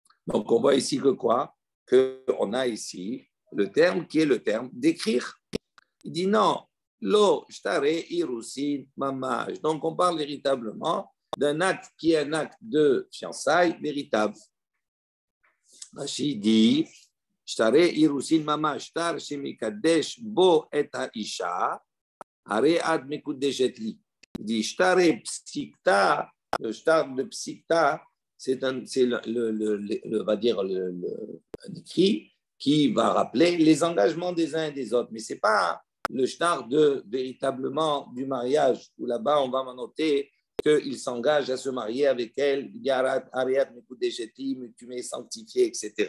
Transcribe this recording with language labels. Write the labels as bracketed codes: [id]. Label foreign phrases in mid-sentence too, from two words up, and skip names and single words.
[fr] Donc, on voit ici que quoi? Qu'on a ici le terme qui est le terme d'écrire. Il dit non, [he] לא שטרי אירוסין ממש. [fr] Donc, on parle véritablement d'un acte qui est un acte de fiançailles véritable. Rashi dit [he] שטרי אירוסין ממש, שטר שמקדש בו את האשה, הרי את מקודשת לי. [fr] Il dit [he] שטרי פסיקתא, [fr] le shtar de psikta, c'est un écrit qui va rappeler les engagements des uns et des autres. Mais ce n'est pas le shtar de véritablement du mariage, où là-bas on va noter qu'il s'engage à se marier avec elle, tu m'es sanctifié, etc.